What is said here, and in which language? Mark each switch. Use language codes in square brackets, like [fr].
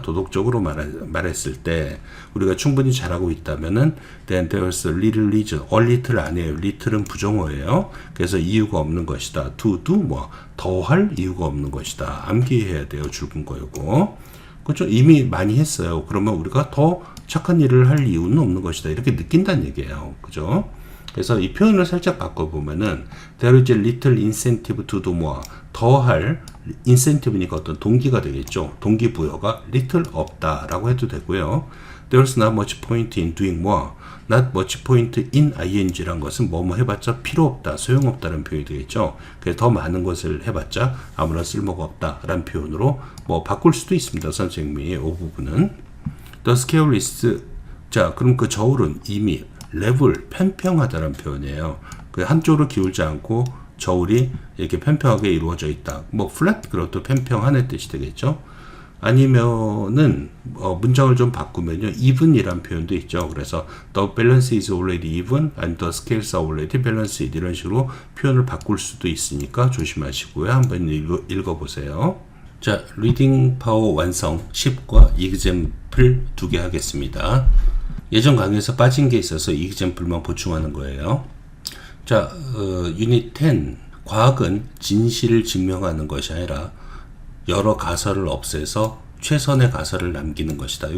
[ko] 도덕적으로 말했을 때 우리가 충분히 잘하고 있다면은 [en] then there's a little reason, [ko] a little 아니에요. little은 부정어예요. 그래서 이유가 없는 것이다. to do 뭐 더할 이유가 없는 것이다. 암기해야 돼요. 줄근 거이고. 그렇죠? 이미 많이 했어요. 그러면 우리가 더 착한 일을 할 이유는 없는 것이다. 이렇게 느낀다는 얘기예요. 그죠? 그래서 이 표현을 살짝 바꿔보면은 [en] there is a little incentive to do more. [ko] 더할 incentive니까 어떤 동기가 되겠죠. 동기부여가 little 없다라고 해도 되고요. [en] There's not much point in doing more. [ko] Not much point in ing란 것은 뭐뭐 해봤자 필요 없다, 소용없다라는 표현이 되겠죠. 그래서 더 많은 것을 해봤자 아무런 쓸모가 없다라는 표현으로 뭐 바꿀 수도 있습니다. 선생님이 이 부분은 the scale is 자 그럼 그 저울은 이미 레벨, 편평하다는 표현이에요. 그 한쪽으로 기울지 않고 저울이 이렇게 평평하게 이루어져 있다. 뭐 flat 그것도 평평한의 뜻이 되겠죠. 아니면은 문장을 좀 바꾸면요, even이란 표현도 있죠. [en] 그래서 the balance is already even and the scales are already balanced [ko] 이런 식으로 표현을 바꿀 수도 있으니까 조심하시고요. 한번 읽어보세요. 자, 리딩 파워 완성 10과 example 2개 하겠습니다. 예전 강의에서 빠진 게 있어서 example만 보충하는 거예요. 자, 유닛 10 과학은 진실을 증명하는 것이 아니라 여러 가설을 없애서 최선의 가설을 남기는 것이다.